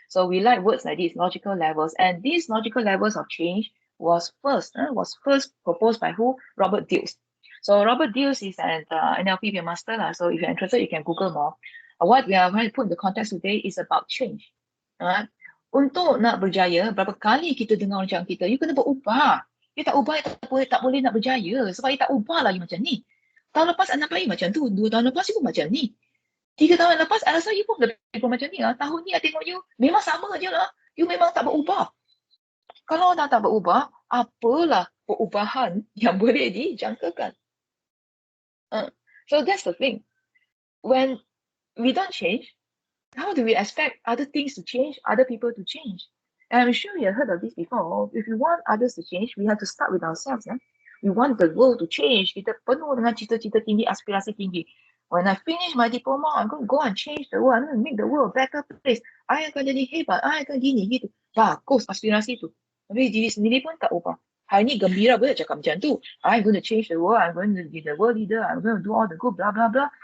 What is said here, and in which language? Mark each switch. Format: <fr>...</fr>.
<en>So we like words like these, logical levels. And these logical levels of change was first proposed by who? Robert Dills. So Robert Dills is an NLP master lah. So if you're interested, you can Google more. What we are going to put in the context today is about change. Right?</en> <ms>Untuk nak berjaya, berapa kali kita dengar macam kita, you kena berubah. You tak ubah, tak boleh nak berjaya. Sebab you tak ubah lagi macam ni. Tahun lepas anak bayi macam tu. 2 tahun lepas you pun macam ni. 3 tahun lepas, I rasa you pun lebih macam ni lah. Tahun ni I tengok you, memang sama je lah. You memang tak berubah. Kalau dah tak berubah, apalah perubahan yang boleh dijangkakan?</ms> <en>So that's the thing. When we don't change, how do we expect other things to change, other people to change? And I'm sure you have heard of this before. If we want others to change, we have to start with ourselves. We want the world to change.</en> <ms>Kita penuh dengan cita-cita tinggi, aspirasi tinggi.</ms> <en>When I finish my diploma, I'm going to go and change the world. I'm going to make the world a better place.</en> <ms>I akan jadi hebat. I akan gini, gitu. Bagus aspirasi tu. Tapi diri sendiri pun tak ubah. Hari ni gembira boleh cakap macam tu.</ms> <en>I'm going to change the world. I'm going to be the world leader. I'm going to do all the good, blah, blah, blah.</en>